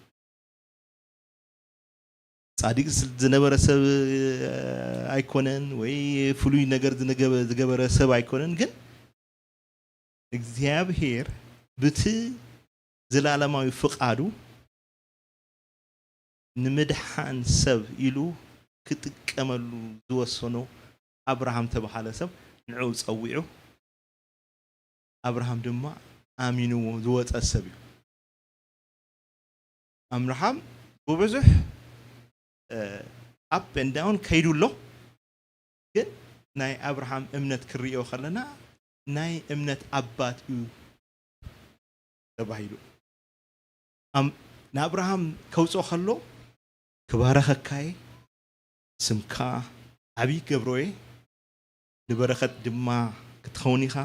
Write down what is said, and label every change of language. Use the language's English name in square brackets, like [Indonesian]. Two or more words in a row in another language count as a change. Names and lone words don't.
[Tigrinya] ጻዲቅ ዝነበረ ሰብ አይኮነን ወይ ፍሉይ ነገር ዝገበረ ሰብ አይኮነን ግን እግዚአብሔር ብቲ ዘላለማዊ ፍቃዱ ንምድሓን ሰብ ኢሉ ክጥቀመሉ ዝወሰኖ አብርሃም ተባሃለ ሰብ ንዑ ጸዊዑ አብርሃም ድማ አሚንዎ ዝወፀ ሰብ እዩ አብርሃም በብዙሕ [English] up and down [Tigrinya] ከይዱሎ ግን ናይ አብርሃም እምነት ክሪኦ ከለና ናይ እምነት አባት እዩ ተባሂሉ ንአብርሃም ከውጾ ከሎ ክባረኸካይ ስምካ ዓብይ ገብሮዬ ንበረኸት ድማ ክትኸውን ኢኻ